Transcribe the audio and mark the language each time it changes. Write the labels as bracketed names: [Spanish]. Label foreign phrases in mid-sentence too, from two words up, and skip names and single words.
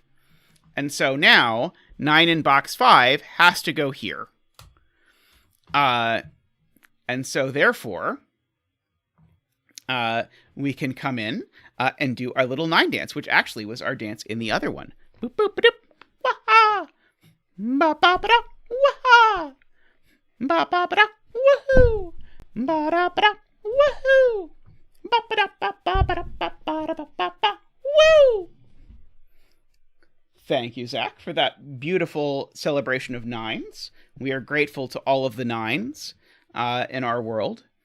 [English] And so now, 9 in box 5 has to go here. And so therefore, we can come in and do our little 9 dance, which actually was our dance in the other one. Boop, boop, ba-doop, wah-ha! Ba-ba-ba-da, wah-ha! Ba-ba-ba-da, woohoo! Ba-da-ba-da, woohoo! Woo! Thank you, Zach, for that beautiful celebration of 9s. We are grateful to all of the 9s in our world.